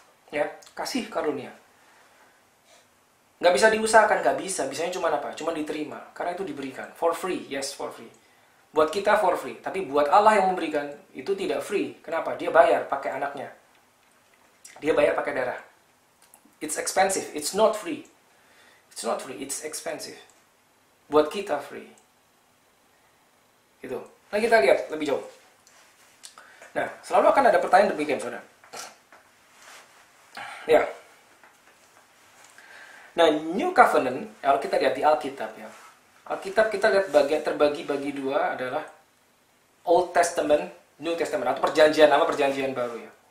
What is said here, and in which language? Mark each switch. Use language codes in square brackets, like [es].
[id] Ya, kasih karunia. Nggak bisa diusahakan, nggak bisa. Bisanya cuma apa? Cuma diterima. Karena itu diberikan. [en] For free, yes, for free. [id] Buat kita for free. Tapi buat Allah yang memberikan, itu tidak free. Kenapa? Dia bayar pakai anaknya. Dia bayar pakai darah. [en] It's expensive. It's not free. It's not free. It's expensive. [id] Buat kita free. Gitu. Nah, kita lihat lebih jauh. Nah, selalu akan ada pertanyaan demikian, saudara. Ya. Nah, New Covenant, kalau kita lihat di Alkitab ya. Alkitab kita lihat terbagi bagi dua adalah Old Testament, New Testament, atau perjanjian lama, perjanjian baru ya.